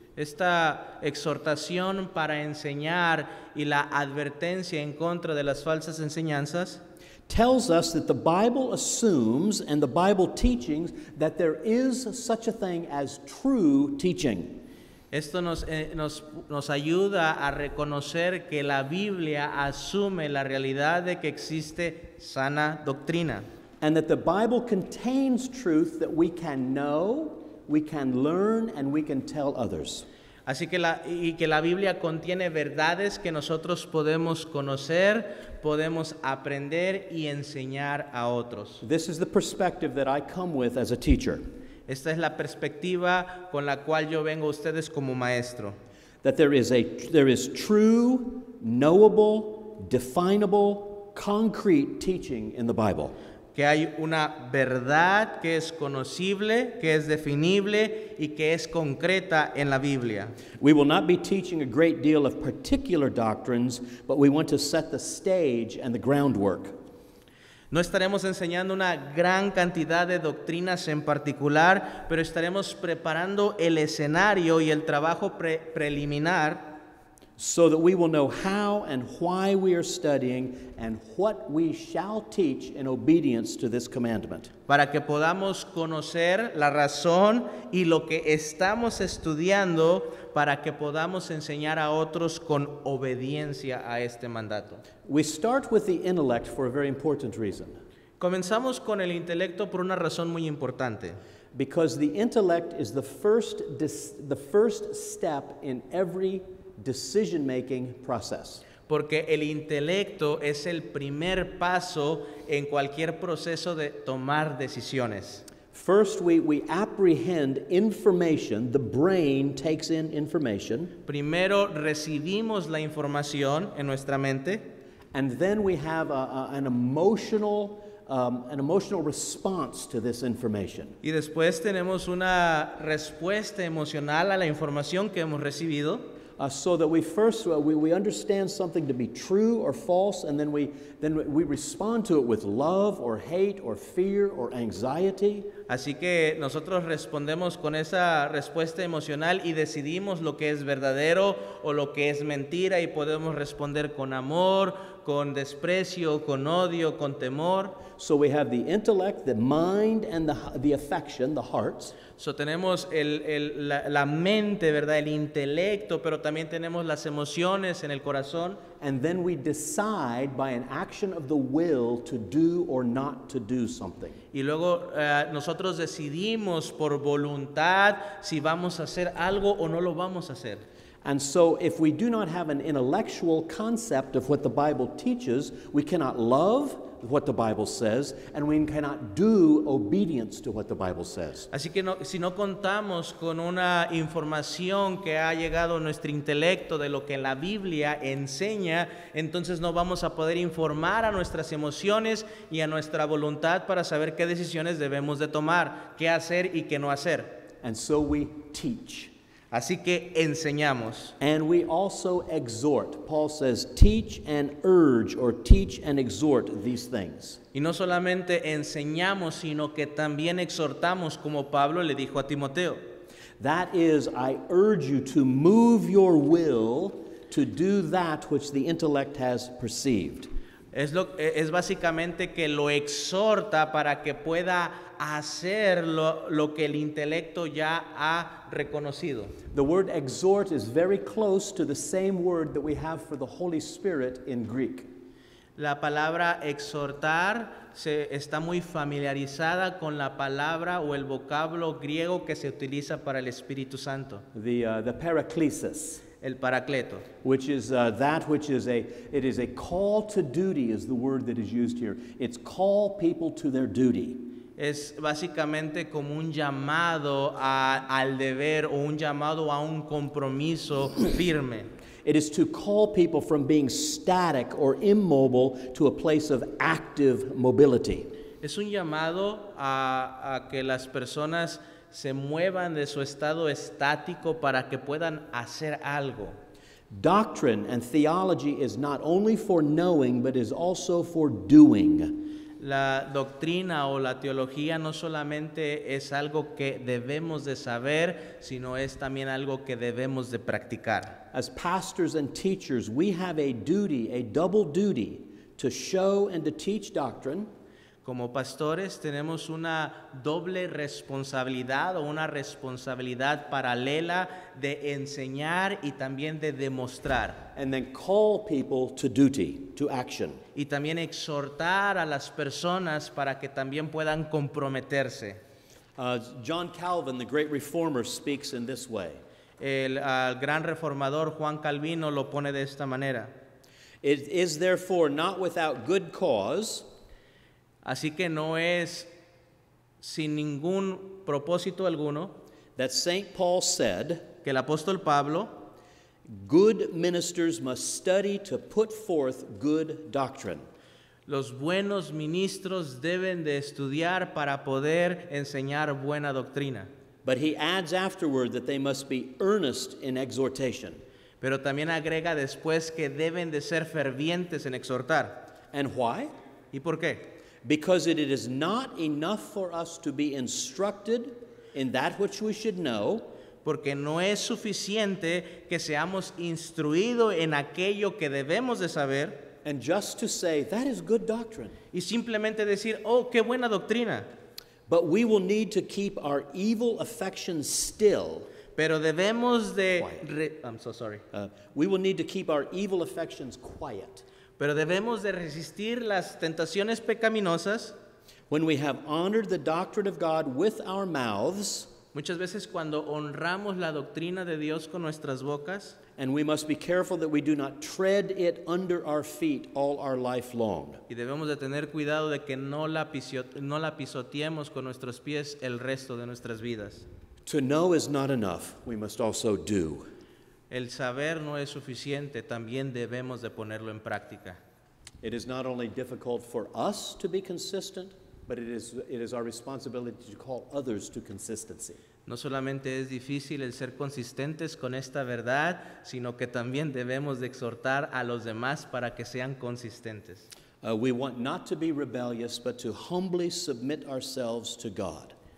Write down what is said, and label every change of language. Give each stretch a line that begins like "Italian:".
Spanish: Esta exhortación para enseñar y la advertencia en contra de las falsas enseñanzas
English: tells us that the Bible assumes, and the Bible teachings, that there is such a thing as true teaching.
Spanish: Esto nos ayuda a reconocer que la Biblia asume la realidad de que existe sana doctrina.
English: And that the Bible contains truth that we can know, we can learn, and we can tell others.
Spanish: Así que la Biblia contiene verdades que nosotros podemos conocer, podemos aprender y enseñar a otros.
English: This is the perspective that I come with as a teacher.
Spanish: Esta es la perspectiva con la cual yo vengo a ustedes como maestro.
English: That there is true, knowable, definable, concrete teaching in the Bible.
Spanish: Que hay una verdad que es conocible, que es definible y que es concreta en la Biblia.
English: We will not be teaching a great deal of particular doctrines, but we want to set the stage and the groundwork.
Spanish: No estaremos enseñando una gran cantidad de doctrinas en particular, pero estaremos preparando el escenario y el trabajo preliminar
English: so that we will know how and why we are studying and what we shall teach in obedience to this commandment.
Spanish: Para que podamos conocer la razón y lo que estamos estudiando, para que podamos enseñar a otros con obediencia a este mandato.
English: We start with the intellect for a very important reason.
Spanish: Comenzamos con el intelecto por una razón muy importante.
English: Because the intellect is the first step in every decision-making process.
Spanish: Porque el intelecto es el primer paso en cualquier proceso de tomar decisiones.
English: First, we apprehend information. The brain takes in information.
Spanish: Primero recibimos la información en nuestra mente.
English: And then we have an emotional response to this information.
Spanish: Y después tenemos una respuesta emocional a la información que hemos recibido.
English: so that we first we understand something to be true or false, and then we respond to it with love or hate or fear or anxiety.
Spanish: Así que nosotros respondemos con esa respuesta emocional y decidimos lo que es verdadero o lo que es mentira, y podemos responder con amor, con desprecio, con odio, con temor.
English: So we have the intellect, the mind, and the affection, the hearts.
Spanish: So tenemos la mente, ¿verdad? El intelecto, pero también tenemos las emociones en el corazón.
English: And then we decide by an action of the will to do or not to do something.
Spanish: Y luego nosotros decidimos por voluntad si vamos a hacer algo o no lo vamos a hacer.
English: And so if we do not have an intellectual concept of what the Bible teaches, we cannot love what the Bible says, and we cannot do obedience to what the Bible says.
Spanish: Así que si no contamos con una información que ha llegado a nuestro intelecto de lo que la Biblia enseña, entonces no vamos a poder informar a nuestras emociones y a nuestra voluntad para saber qué decisiones debemos de tomar, qué hacer y qué no hacer.
English: And so we teach.
Spanish: Así que enseñamos.
English: And we also exhort. Paul says, teach and urge, or teach and exhort these things.
Spanish: Y no solamente enseñamos, sino que también exhortamos, como Pablo le dijo a Timoteo.
English: That is, I urge you to move your will to do that which the intellect has perceived.
Spanish: Es básicamente que lo exhorta para que pueda hacer lo que el intelecto ya ha reconocido.
English: The word exhort is very close to the same word that we have for the Holy Spirit in Greek.
Spanish: La palabra exhortar está muy familiarizada con la palabra o el vocablo griego que se utiliza para el Espíritu Santo.
English: The paraklesis.
Spanish: El paracleto.
English: Which is that which is it is a call to duty is the word that is used here. It's call people to their duty.
Spanish: Es básicamente como un llamado al deber o un llamado a un compromiso firme.
English: It is to call people from being static or immobile to a place of active mobility.
Spanish: Es un llamado a que las personas se muevan de su estado estático para que puedan hacer algo.
English: Doctrine and theology is not only for knowing, but is also for doing.
Spanish: La doctrina o la teología no solamente es algo que debemos de saber, sino es también algo que debemos de practicar.
English: As pastors and teachers, we have a duty, a double duty, to show and to teach doctrine.
Spanish: Como pastores tenemos una doble responsabilidad o una responsabilidad paralela de enseñar y también de demostrar.
English: And then call people to duty, to action.
Spanish: Y también exhortar a las personas para que también puedan comprometerse.
English: John Calvin, the great reformer, speaks in this way.
Spanish: El gran reformador Juan Calvino lo pone de esta manera.
English: It is therefore not without good cause.
Spanish: Así que no es sin ningún propósito alguno
English: That St. Paul said,
Spanish: que el apóstol Pablo,
English: good ministers must study to put forth good doctrine.
Spanish: los buenos ministros deben de estudiar para poder enseñar buena doctrina.
English: But he adds afterward that they must be earnest in exhortation.
Spanish: Pero también agrega después que deben de ser fervientes en exhortar.
English: And why?
Spanish: ¿Y por qué?
English: Because it is not enough for us to be instructed in that which we should know.
Spanish: Porque no es suficiente que seamos instruidos en aquello que debemos de saber.
English: And just to say, that is good doctrine.
Spanish: Y simplemente decir, oh, qué buena doctrina.
English: But we will need to keep our evil affections still.
Spanish: Pero debemos de...
English: I'm so sorry. We will need to keep our evil affections quiet.
Spanish: Pero debemos de resistir las tentaciones pecaminosas.
English: When we have honored the doctrine of God with our mouths,
Spanish: Muchas veces cuando honramos la doctrina de Dios con nuestras bocas,
English: and we must be careful that we do not tread it under our feet all our life long.
Spanish: y debemos de tener cuidado de que no la pisoteemos con nuestros pies el resto de nuestras vidas.
English: To know is not enough. We must also do.
Spanish: El saber no es suficiente, también debemos de ponerlo en práctica.
English: It is not only difficult for us to be consistent, but it is our responsibility to call others to consistency.
Spanish: No solamente es difícil el ser consistentes con esta verdad, sino que también debemos de exhortar a los demás para que sean consistentes.
English: We want not to be rebellious, but to humbly submit ourselves to God.